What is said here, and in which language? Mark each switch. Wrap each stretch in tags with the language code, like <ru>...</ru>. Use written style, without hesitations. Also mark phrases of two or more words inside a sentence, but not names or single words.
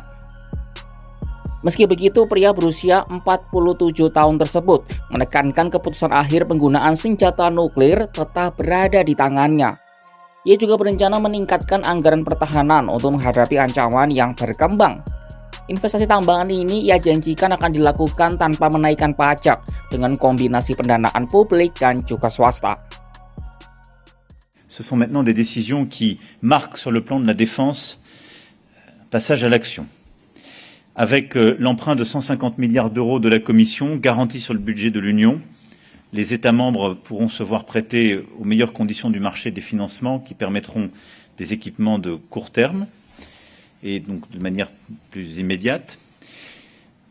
<id>Meski begitu, pria berusia 47 tahun tersebut menekankan keputusan akhir penggunaan senjata nuklir tetap berada di tangannya. Ia juga berencana meningkatkan anggaran pertahanan untuk menghadapi ancaman yang berkembang. Investasi tambahan ini ia janjikan akan dilakukan tanpa menaikkan pajak dengan kombinasi pendanaan publik dan juga swasta.</id> <fr>Ce sont maintenant des décisions qui marquent sur le plan de la défense passage à l'action. Avec l'emprunt de 150 milliards d'euros de la Commission garanti sur le budget de l'Union, les États membres pourront se voir prêter aux meilleures conditions du marché des financements qui permettront des équipements de court terme et donc de manière plus immédiate.</fr>